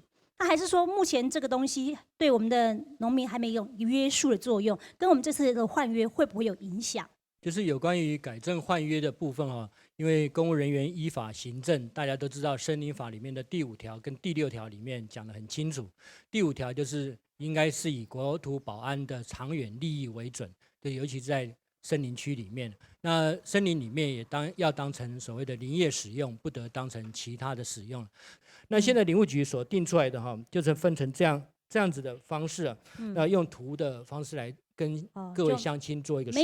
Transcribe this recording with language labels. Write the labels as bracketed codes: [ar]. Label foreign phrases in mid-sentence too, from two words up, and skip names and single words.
[zh] 那還是說目前這個東西對我們的農民還沒有約束的作用，跟我們這次的換約會不會有影響？就是有關於改正換約的部分因為公務人員依法行政，大家都知道森林法裡面的第5條跟第6條裡面講得很清楚。第5條就是應該是以國土保安的長遠利益為準，就尤其是在森林區裡面，那森林裡面也要當成所謂的林業使用，不得當成其他的使用。那現在林務局所定出來的就是分成這樣子的方式用圖的方式來跟各位鄉親做一個說明，